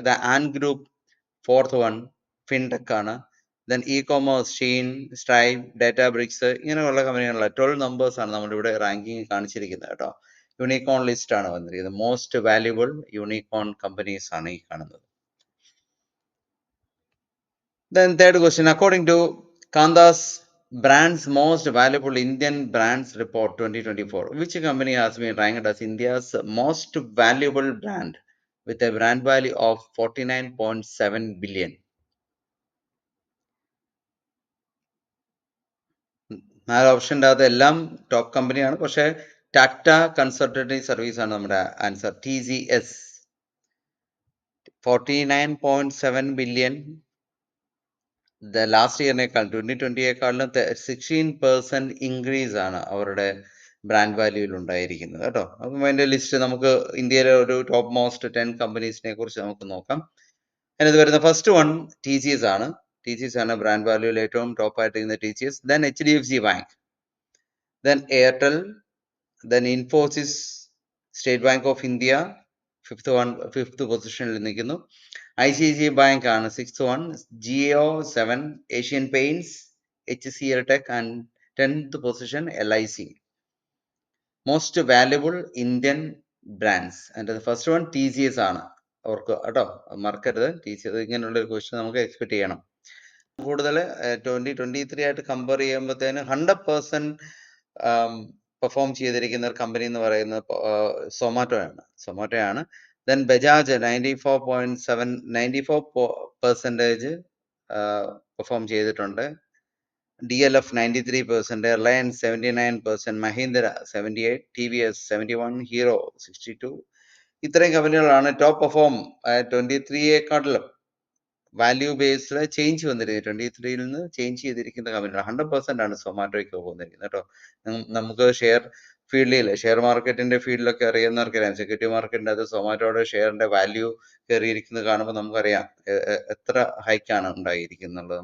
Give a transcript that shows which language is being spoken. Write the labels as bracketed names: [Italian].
[Malayalam] The an group 4th one, fintech ആണ്. Then e-commerce Sheen, stripe, ഡാറ്റാബ്രിക്സ്, ഇങ്ങനെയുള്ള കമ്പനികളുള്ള 12 numbers ആണ് നമ്മളിവിടെ റാങ്കിങ് കാണിച്ചിരിക്കുന്നത് കേട്ടോ. യൂണിക്കോൺ ലിസ്റ്റ് ആണ് വന്നിരിക്കുന്നത്. മോസ്റ്റ് വാല്യുബിൾ യൂണിക്കോൺ കമ്പനീസ് ആണ് ഈ കാണുന്നത്. [English] Then third question, according to Kandas Brands Most Valuable Indian Brands Report 2024, which company has been ranked as India's most valuable brand with a brand value of 49.7 billion? [Malayalam] 4 ഓപ്ഷൻ്റെ അകത്ത് എല്ലാം top കമ്പനിയാണ്, പക്ഷേ Tata consultancy service ആണ് നമ്മുടെ answer. TCS 49.7 billion. Last ഇയറിനേക്കാൾ 2020യേക്കാളിലും 16% increase ആണ് അവരുടെ brand വാല്യൂയിൽ ഉണ്ടായിരിക്കുന്നത് കേട്ടോ. അപ്പം അതിൻ്റെ ലിസ്റ്റ് നമുക്ക് ഇന്ത്യയിലെ ഒരു ടോപ്പ് മോസ്റ്റ് 10 കമ്പനീസിനെ കുറിച്ച് നമുക്ക് നോക്കാം. അതിനകത്ത് വരുന്ന ഫസ്റ്റ് വൺ TCS ആണ്. TCS ആണ് ബ്രാൻഡ് വാല്യൂയിൽ ഏറ്റവും ടോപ്പ് ആയിട്ടിരിക്കുന്ന TCS. Then HDFC bank [English] then Airtel, then Infosys, State Bank of India, fifth [Malayalam] പൊസിഷനിൽ നിൽക്കുന്നു. [English] ICICI Bank ആണ് 6th one, Geo 7, Asian Paints, HCL Tech and 10th position LIC. Most valuable Indian brands and the first one TCS ആണ്. [Malayalam] അവർക്ക് കേട്ടോ മറക്കരുത്, TCS ഇങ്ങനെയുള്ള ഒരു question നമുക്ക് എക്സ്പെക്ട് ചെയ്യണം. കൂടുതൽ 2023 ആയിട്ട് കമ്പയർ ചെയ്യുമ്പോഴത്തേന് 100% പെർഫോം ചെയ്തിരിക്കുന്ന ഒരു കമ്പനി എന്ന് പറയുന്നത് സൊമാറ്റോ ആണ്. ദെൻ ബജാജ് 94% പെർഫോം ചെയ്തിട്ടുണ്ട്. [English] DLF 93%, Reliance 79%, Mahindra 78%, TVS 71%, Hero 62%. [Malayalam] ഇത്രയും കമ്പനികളാണ് top perform 23യെക്കാട്ടിലും value based change വന്നിരിക്കുന്നത്. 23യിൽ നിന്ന് ചേഞ്ച് ചെയ്തിരിക്കുന്ന കമ്പനികൾ 100% ആണ് സൊമാറ്റോയ്ക്ക് പോകുന്നിരിക്കുന്നത് കേട്ടോ. നമുക്ക് ഷെയർ മാർക്കറ്റിന്റെ ഫീൽഡിലൊക്കെ അറിയുന്നവർക്കറിയാം, സെക്യൂരിറ്റി മാർക്കറ്റിന്റെ അത് സൊമാറ്റോയുടെ ഷെയറിന്റെ വാല്യൂ കയറിയിരിക്കുന്നത് കാണുമ്പോൾ നമുക്കറിയാം എത്ര ഹൈക്കാണ് ഉണ്ടായിരിക്കുന്നത്.